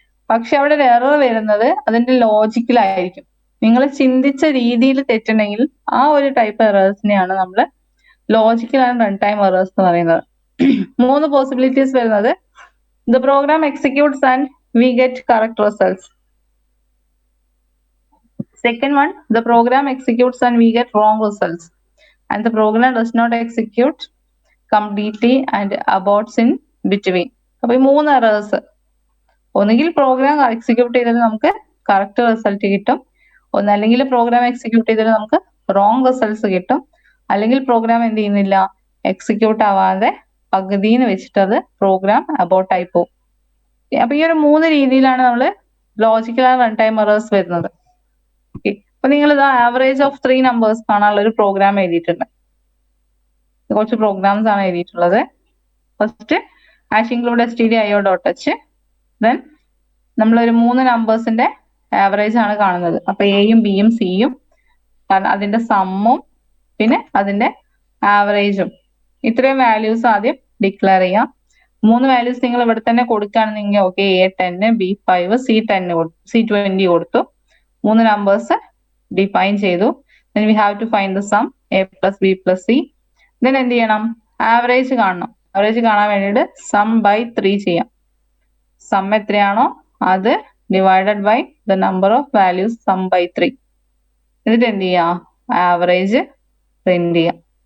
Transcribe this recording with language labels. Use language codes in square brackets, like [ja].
[ml] പക്ഷെ അവിടെ ഒരു എറർ വരുന്നത് അതിന്റെ ലോജിക്കലായിരിക്കും. നിങ്ങൾ ചിന്തിച്ച രീതിയിൽ തെറ്റുണ്ടെങ്കിൽ ആ ഒരു ടൈപ്പ് എറേഴ്സിനെയാണ് നമ്മൾ logical and run time errors എന്ന് പറയുന്നത്. [en] 3 possibilities വരുന്നത്: the program executes and we get correct results. Second one, the program executes and we get wrong results. And the program does not execute completely and aborts in between. [ml] അപ്പൊ ഈ 3 errors, ഒന്നുകിൽ program execute ചെയ്തിട്ട് നമുക്ക് correct result കിട്ടും, ഒന്നല്ലെങ്കിൽ program execute ചെയ്തിട്ട് നമുക്ക് wrong results കിട്ടും, അല്ലെങ്കിൽ പ്രോഗ്രാം എന്ത് ചെയ്യുന്നില്ല, എക്സിക്യൂട്ട് ആവാതെ പകുതിന്ന് വെച്ചിട്ട് അത് പ്രോഗ്രാം അബോർട്ട് ആയി പോകും. അപ്പൊ ഈ ഒരു 3 രീതിയിലാണ് നമ്മൾ logical and run time errors വരുന്നത്. അപ്പൊ നിങ്ങൾ ഇത് ആവറേജ് ഓഫ് 3 നമ്പേഴ്സ് കാണാനുള്ള ഒരു പ്രോഗ്രാം എഴുതിയിട്ടുണ്ട്. കുറച്ച് പ്രോഗ്രാംസ് ആണ് എഴുതിയിട്ടുള്ളത്. ഫസ്റ്റ് #include stdio.h, ദെൻ നമ്മളൊരു 3 നമ്പേഴ്സിന്റെ ആവറേജ് ആണ് കാണുന്നത്. അപ്പൊ എയും ബിയും സിയും അതിന്റെ സമ്മും പിന്നെ അതിന്റെ ആവറേജും ഇത്രയും വാല്യൂസ് ആദ്യം ഡിക്ലെയർ ചെയ്യാം. 3 വാല്യൂസ് നിങ്ങൾ ഇവിടെ തന്നെ കൊടുക്കുകയാണെന്നെങ്കിൽ ഓക്കെ, A10, B5, C20 കൊടുത്തു. 3 നമ്പേഴ്സ് ഡിഫൈൻ ചെയ്തു. [en] then we have to find the sum A plus B plus C. [ml] then എന്ത് ചെയ്യണം? ആവറേജ് കാണണം. ആവറേജ് കാണാൻ വേണ്ടിയിട്ട് സം ബൈ 3 ചെയ്യാം. സം എത്രയാണോ അത് divided by the number of values some by 3. എന്നിട്ട് എന്ത് ചെയ്യാം? ആവറേജ് പ്രിന്റ് ചെയ്യാം.